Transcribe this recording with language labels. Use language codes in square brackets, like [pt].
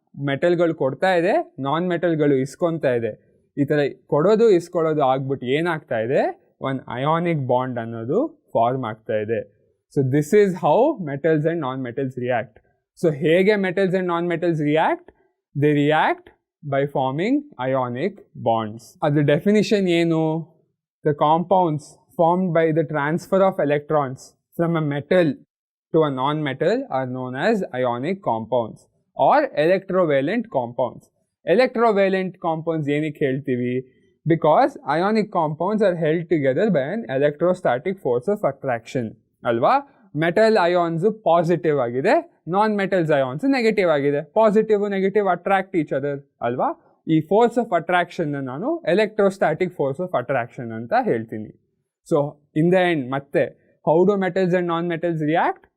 [kn] ಮೆಟಲ್ಗಳು ಕೊಡ್ತಾ ಇದೆ, ನಾನ್ ಮೆಟಲ್ಗಳು ಇಸ್ಕೊತಾ ಇದೆ. ಈ ಥರ ಕೊಡೋದು ಇಸ್ಕೊಳ್ಳೋದು ಆಗ್ಬಿಟ್ಟು ಏನಾಗ್ತಾ ಇದೆ, ಒಂದು ಅಯಾನಿಕ್ ಬಾಂಡ್ ಅನ್ನೋದು ಫಾರ್ಮ್ ಆಗ್ತಾ ಇದೆ. [en] So this is how metals and non metals react. So ಹೇಗೆ metals and non metals react? They react by forming ionic bonds. The definition ಏನು? The compounds formed by the transfer of electrons from a metal to a non-metal are known as ionic compounds or electrovalent compounds. [kn] Electrovalent compounds ಏನಕ್ಕೆ ಹೇಳ್ತೀವಿ? [en] Because ionic compounds are held together by an electrostatic force of attraction. [kn] ಅಲ್ವಾ? Metal ions positive ಆಗಿದೆ, non metals ions negative ಆಗಿದೆ. [en] positive negative attract each other [kn] ಅಲ್ವಾ? ಈ force of attraction ನಾನು electrostatic force of attraction ಅಂತ ಹೇಳ್ತೀನಿ. [en] So in the end ಮತ್ತೆ how do metals and non metals react?